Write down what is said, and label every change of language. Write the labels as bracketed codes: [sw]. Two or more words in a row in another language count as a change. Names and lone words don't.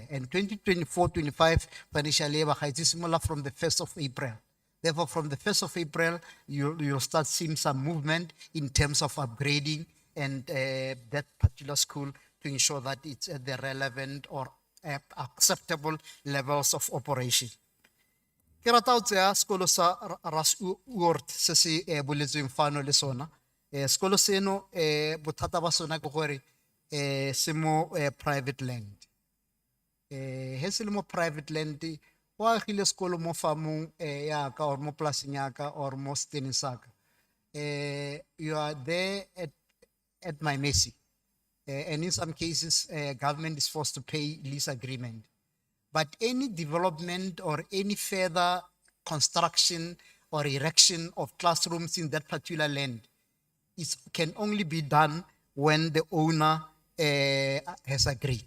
[en] And 2024-25 financial year is similar from the 1st of April. Therefore, from the 1st of April, you'll start seeing some movement in terms of upgrading and that particular school to ensure that it's at the relevant or acceptable levels of operation. [tn] Ke rata o tsaya sekolo sa Rasurt se se boletsweng fano le sona. Sekolo seno bothata ba sona ke gore se mo [en] private land. [tn] He se le mo [en] private land [tn] o agile sekolo mo farmong ya ka or mo polaseng ya ka or mo steneng sa ka. [en] You are there at my mercy. And in some cases, government is forced to pay lease agreement. But any development or any further construction or erection of classrooms in that particular land can only be done when the owner has agreed.